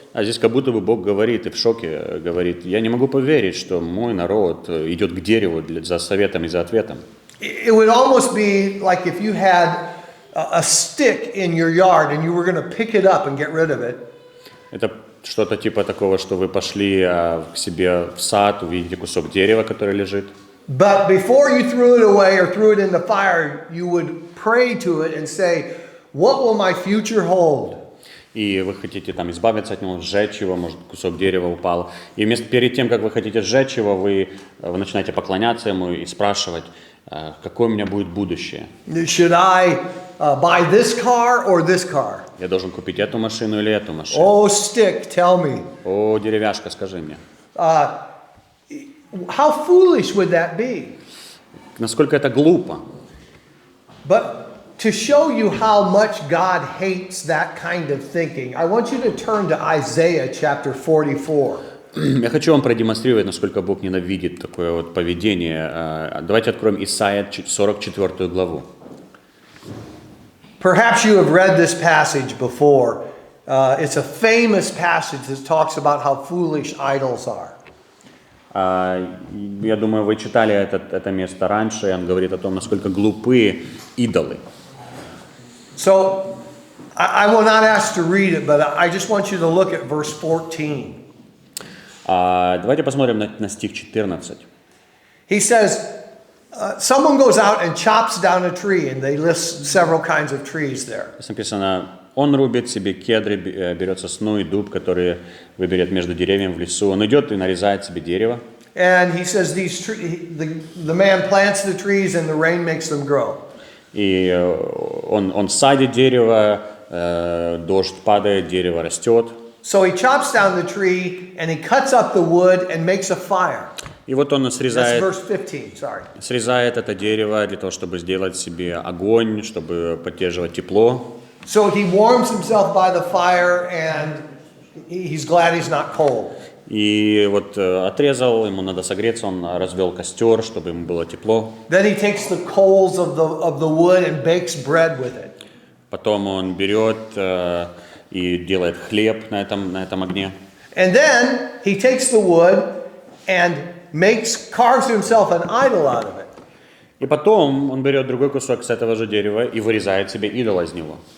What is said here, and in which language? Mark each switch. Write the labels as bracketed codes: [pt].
[ru] А здесь как будто бы Бог говорит и в шоке говорит, я не могу поверить, что мой народ идет к дереву за советом и за ответом. [en] It would almost be like if you had a stick in your yard and you were going to pick it up and get rid of it. [ru] Это что-то типа такого, что вы пошли к себе в сад, увидите кусок дерева, который лежит. [en] But before you threw it away or threw it in the fire, you would pray to it and say, what will my future hold? [ru] И вы хотите там избавиться от него, сжечь его, может, кусок дерева упал. И перед тем, как вы хотите сжечь его, вы начинаете поклоняться ему и спрашивать, какое у меня будет будущее. [en] Should I buy this car or this car? [ru] Я должен купить эту машину или эту машину? [en] Oh, stick, tell me. [ru] О, деревяшка, скажи мне. [en] How foolish would that be? [ru] Насколько это глупо. [en] But to show you how much God hates that kind of thinking, I want you to turn to Isaiah chapter 44. [ru] Я хочу вам продемонстрировать, насколько Бог ненавидит такое вот поведение. Давайте откроем Исайя 44 главу. [en] Perhaps you have read this passage before. It's a famous passage that talks about how foolish idols are. [ru] Я думаю, вы читали это место раньше, и он говорит о том, насколько глупы идолы. [en] So, I will not ask to read it, but I just want you to look at verse 14. [ru] Давайте посмотрим на стих 14. [en] He says, someone goes out and chops down a tree, and they list several kinds of trees there. [ru] Здесь написано, он рубит себе кедры, берет сосну и дуб, которые выберет между деревьями в лесу. Он идет и нарезает себе дерево. [en] And he says the man plants the trees and the rain makes them grow. [ru] И он садит дерево, дождь падает, дерево растет. [en] So he chops down the tree and he cuts up the wood and makes a fire. [ru] И вот он [en] That's verse 15, sorry. [ru] срезает это дерево для того, чтобы сделать себе огонь, чтобы поддерживать тепло. [en] So he warms himself by the fire and he's glad he's not cold. [ru] И вот отрезал, ему надо согреться, он развел костер, чтобы ему было тепло. [en] Then he takes the coals of the wood and bakes bread with it. [ru] Потом он берет и делает хлеб на этом огне. [en] And then he takes the wood and carves himself an idol out of it. [ru] И потом он берет другой кусок с этого же дерева и вырезает себе идола из него.